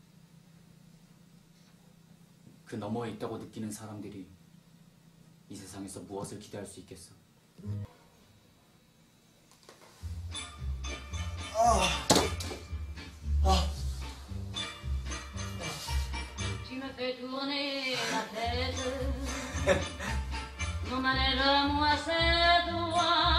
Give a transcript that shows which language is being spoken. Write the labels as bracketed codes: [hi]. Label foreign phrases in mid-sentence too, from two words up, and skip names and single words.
[ko] 그 너머에 있다고 느끼는 사람들이 이 세상에서 무엇을 기대할 수 있겠어? [fr] Tu me fais tourner la tête. Mon manège à moi c'est toi.